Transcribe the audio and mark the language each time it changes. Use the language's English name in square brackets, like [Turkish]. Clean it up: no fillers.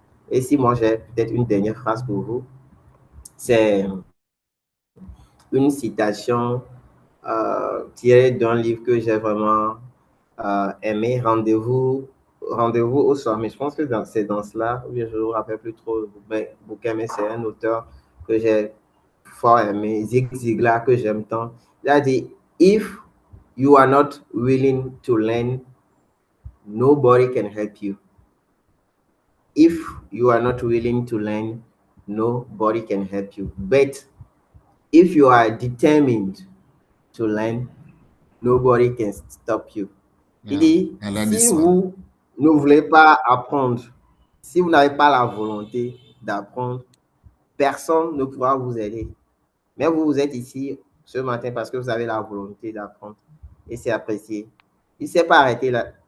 [French] Et si moi j'ai peut-être une dernière phrase pour vous, c'est une citation tirée d'un livre que j'ai vraiment aimé, Rendez-vous au sommet. Je pense que c'est dans cela, je ne me rappelle plus trop le bouquin, mais c'est un auteur que j'ai fort aimé, Zig Ziglar, que j'aime tant. Il a dit, [English] If you are not willing to learn, nobody can help you. If you are not willing to learn, nobody can help you. But if you are determined to learn, nobody can stop you. [French] Il [English] Yeah, [French] dit, elle a dit si ça. vous ne voulez pas apprendre, si vous n'avez pas la volonté d'apprendre, personne ne pourra vous aider. Mais vous, vous êtes ici ce matin parce que vous avez la volonté d'apprendre et c'est apprécié. Il ne s'est pas arrêté là.